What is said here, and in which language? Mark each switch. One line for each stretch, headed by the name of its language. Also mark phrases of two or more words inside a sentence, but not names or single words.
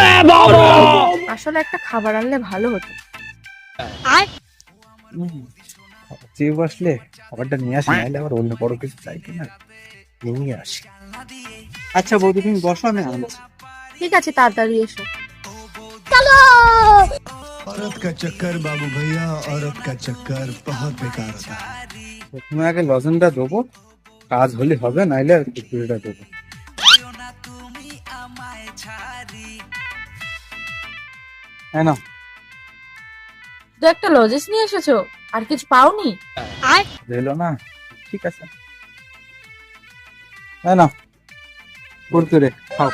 Bangla: আসলে একটা খাবার আনলে ভালো হতো। হুম, খাবার চেয়ে বসলে খাবারটা নিয়ে আসি, নাইলে আবার অন্য বড় কিছু চাই কিনা নিয়ে আসি। আচ্ছা বৌদি, তুমি বসো, আমি আনছি। ঠিক আছে, তাড়াতাড়ি এসো।
Hindi: औरत का चक्कर बाबू भैया, औरत का चक्कर बहुत बेकार होता है।
Bangla: প্রথমে আগে লজেনটা দেবো, কাজ হলে হবে, নাইলে আর খিচুড়িটা দেবো। হ্যাঁ না, তো একটা লজেন্স নিয়ে এসেছো, আর কিছু পাওনি? দিলো না, ঠিক আছে। হ্যাঁ না, কুরকুরে খাও।